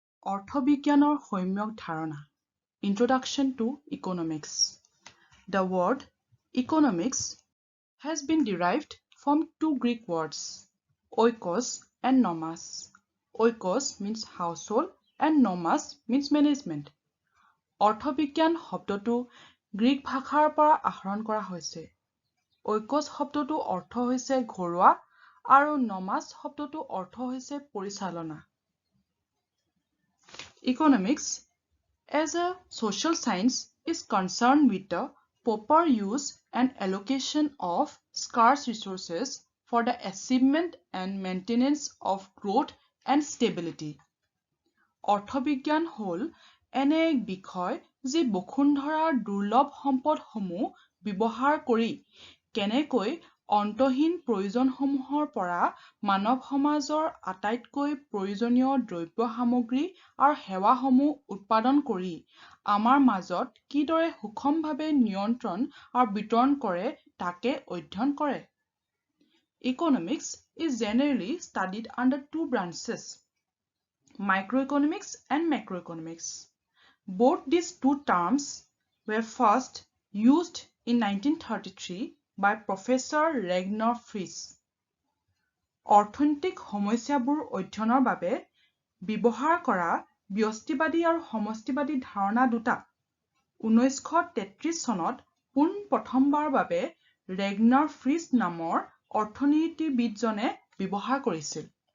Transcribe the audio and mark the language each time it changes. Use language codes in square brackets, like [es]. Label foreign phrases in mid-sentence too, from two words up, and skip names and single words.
[as] অৰ্থবিজ্ঞানৰ সম্যক ধাৰণা [en] Introduction to Economics. The word economics has been derived from two Greek words, oikos and nomos. Oikos means household and nomos means management. [as] অৰ্থবিজ্ঞান শব্দটো গ্ৰীক ভাষাৰ পৰা আহৰণ কৰা হৈছে। oikos শব্দটো অৰ্থ হৈছে ঘৰুৱা আৰু nomos শব্দটো অৰ্থ হৈছে পৰিচালনা। [en] Economics as a social science is concerned with the proper use and allocation of scarce resources for the achievement and maintenance of growth and stability. [as] অৰ্থবিজ্ঞান হ'ল এনে এক বিষয় যি বসুন্ধৰাৰ দুৰ্লভ সম্পদসমূহ ব্যৱহাৰ কৰি কেনেকৈ অন্তহীন প্ৰয়োজনসমূহৰ পৰা মানৱ সমাজৰ আটাইতকৈ প্ৰয়োজনীয় দ্ৰব্য সামগ্ৰী আৰু সেৱাসমূহ উৎপাদন কৰি আমাৰ মাজত কিদৰে সুষমভাৱে নিয়ন্ত্ৰণ আৰু বিতৰণ কৰে তাকে অধ্যয়ন কৰে। [en] Economics is generally studied under two branches, microeconomics and macroeconomics. Both these two terms were first used in 1933 by Professor Ragnar Frisch. [as] অৰ্থনৈতিক সমস্যাবোৰ অধ্যয়নৰ বাবে ব্যৱহাৰ কৰা ব্যষ্টিবাদী আৰু সমষ্টিবাদী ধাৰণা দুটা 1933 চনত পোনপ্ৰথমবাৰৰ বাবে ৰেগনাৰ ফ্ৰিছ নামৰ অৰ্থনীতিবিদজনে ব্যৱহাৰ কৰিছিল।